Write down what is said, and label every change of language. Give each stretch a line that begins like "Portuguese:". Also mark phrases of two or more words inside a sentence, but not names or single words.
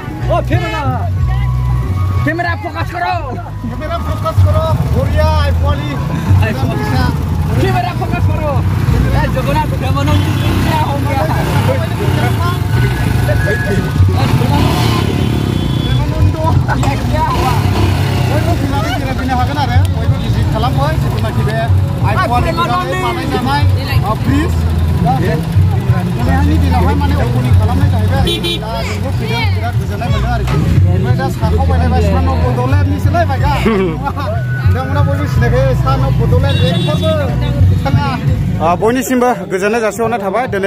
Hindi: कैमरा फोकस करो बढ़िया आईफोली कैमरा फोकस करो जगन्नाथ भगवान क्या हो गया क्या हुआ
Bodo: बयबो फिनानै जिरायफैनो हागोन आरो बयबो भिजिट खालामबाय जेब्लानाखि बे आईफोननि बानायजानाय ब्रिज दिनैहायनि दिनावहाय माने अपेनिं खालामनाय जाहैबाय दा जोंबो फैदों बिराद गोजोननाय मोनदों आरोखि ओमफ्राय दा साखौ बायलायबाय सानाव बड'लेण्डनिसोलाय बायगा नोंथांमोना बयबो सिनायखायो सानाव बड'लेण्ड एकबारबो बिथाङा बयनिसिमबो गोजोननाय जासिहरनाय थाबाय दिनै